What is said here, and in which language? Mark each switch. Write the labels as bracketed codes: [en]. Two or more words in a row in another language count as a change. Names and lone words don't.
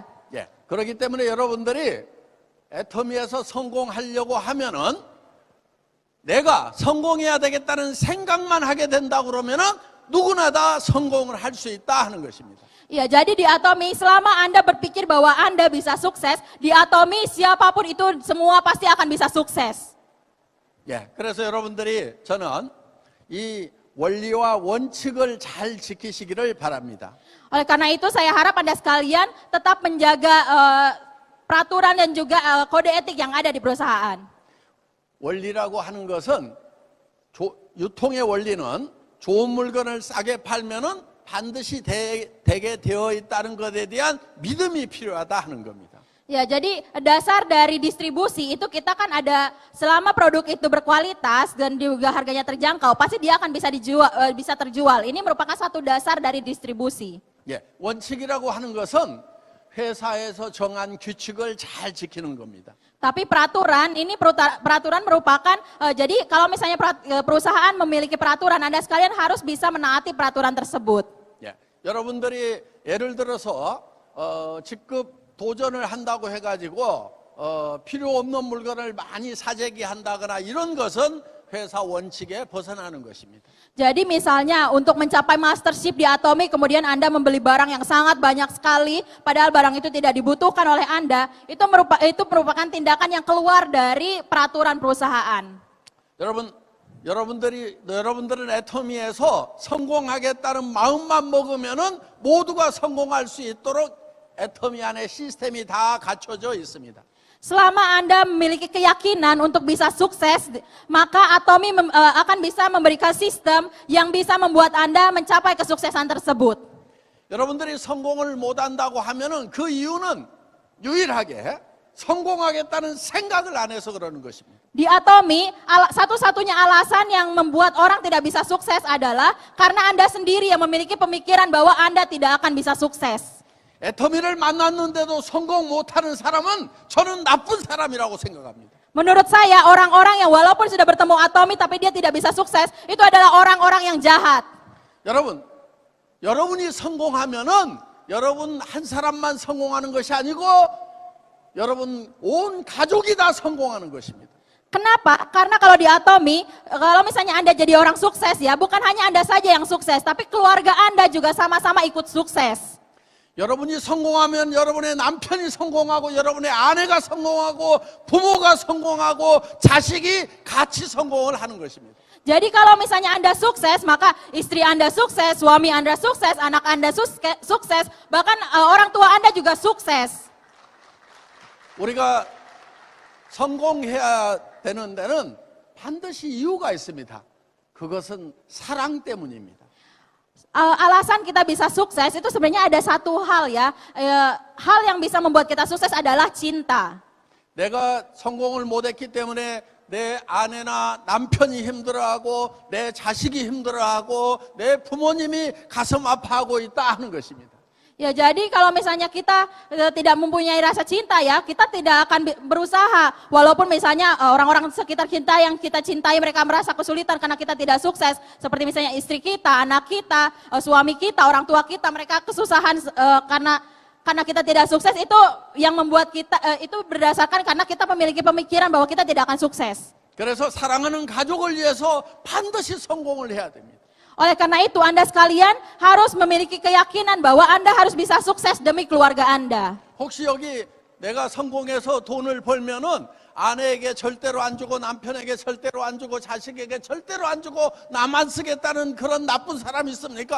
[ko] 예, 그렇기 때문에 여러분들이 애터미에서 성공하려고 하면은 내가 성공해야 되겠다는 생각만 하게 된다 그러면은 누구나 다 성공을 할 수 있다 하는 것입니다. [id] Ya, jadi di Atomi selama Anda berpikir bahwa Anda bisa sukses, di Atomi siapapun itu semua pasti akan bisa sukses. [ko] 예, 그래서 여러분들이 저는 이 원리와 원칙을 잘 지키시기를 바랍니다. [id] Oleh karena itu saya harap Anda sekalian tetap menjaga peraturan dan juga kode etik yang ada di perusahaan. [ko] 원리라고 하는 것은 유통의 원리는 좋은 물건을 싸게 팔면은 반드시 되게 되어 있다는 것에 대한 믿음이 필요하다 하는 겁니다. [id] Ya, jadi dasar dari distribusi itu kita kan ada selama produk itu berkualitas dan juga harganya terjangkau, pasti dia akan bisa terjual. Ini merupakan satu dasar dari distribusi. [ko] 예, 원칙이라고 하는 것은 회사에서 정한 규칙을 잘 지키는 겁니다. [id] Tapi peraturan merupakan jadi kalau misalnya perusahaan memiliki peraturan, Anda sekalian harus bisa menaati peraturan tersebut. [ko] 예, 여러분들이 예를 들어서 직급 도전을 한다고 해가지고 필요 없는 물건을 많이 사재기 한다거나 이런 것은 회사 원칙에 벗어나는 것입니다. [id] Jadi misalnya untuk mencapai mastership di Atomi kemudian Anda membeli barang yang sangat banyak sekali padahal barang itu tidak dibutuhkan oleh Anda, itu merupakan tindakan yang keluar dari peraturan perusahaan. [ko] 여러분들은 애터미에서 성공하겠다는 마음만 먹으면은 모두가 성공할 수 있도록 애터미 안에 시스템이 다 갖춰져 있습니다. [id] Selama Anda memiliki keyakinan untuk bisa sukses, maka Atomi akan bisa memberikan sistem yang bisa membuat Anda mencapai kesuksesan tersebut. [ko] 여러분들이 성공을 못한다고 하면은 그 이유는 유일하게 성공하겠다는 생각을 안 해서 그러는 것입니다. [id] Di Atomi, satu-satunya alasan yang membuat orang tidak bisa sukses adalah karena Anda sendiri yang memiliki pemikiran bahwa Anda tidak akan bisa sukses. [ko] 애터미를 만났는데도 성공 못하는 사람은 저는 나쁜 사람이라고 생각합니다. [id] Menurut saya, orang-orang yang walaupun sudah bertemu Atomi tapi dia tidak bisa sukses, itu adalah orang-orang yang jahat. [ko] 여러분이 성공하면은 여러분 한 사람만 성공하는 것이 아니고 여러분 온 가족이 다 성공하는 것입니다. [id] Kenapa? Karena kalau di Atomi, kalau misalnya Anda jadi orang sukses ya, bukan hanya Anda saja yang sukses, tapi keluarga Anda juga sama-sama ikut sukses. [ko] 여러분이 성공하면 여러분의 남편이 성공하고 여러분의 아내가 성공하고 부모가 성공하고 자식이 같이 성공을 하는 것입니다. [id] Jadi kalau misalnya Anda sukses, maka istri Anda sukses, suami Anda sukses, anak Anda sukses, bahkan orang tua Anda juga sukses. [ko] 우리가 성공해야 되는 데는 반드시 이유가 있습니다. 그것은 사랑 때문입니다. [id] Alasan kita bisa sukses itu sebenarnya ada satu hal ya. Hal yang bisa membuat kita sukses adalah cinta. [ko] 내가 성공을 못했기 때문에 내 아내나 남편이 힘들어하고 내 자식이 힘들어하고 내 부모님이 가슴 아파하고 있다 하는 것입니다. [id] Ya jadi kalau misalnya kita tidak mempunyai rasa cinta ya, kita tidak akan berusaha. Walaupun misalnya orang-orang sekitar kita yang kita cintai mereka merasa kesulitan karena kita tidak sukses. Seperti misalnya istri kita, anak kita, suami kita, orang tua kita, mereka kesusahan karena kita tidak sukses. Itu yang membuat kita, itu berdasarkan karena kita memiliki pemikiran bahwa kita tidak akan sukses. [ko] 그래서 사랑하는 가족을 위해서 반드시 성공을 해야 됩니다. [id] Oleh karena itu Anda sekalian harus memiliki keyakinan bahwa Anda harus bisa sukses demi keluarga Anda. [ko] 혹시 여기 내가 성공해서 돈을 벌면은 아내에게 절대로 안 주고 남편에게 절대로 안 주고 자식에게 절대로 안 주고 나만 쓰겠다는 그런 나쁜 사람이 있습니까?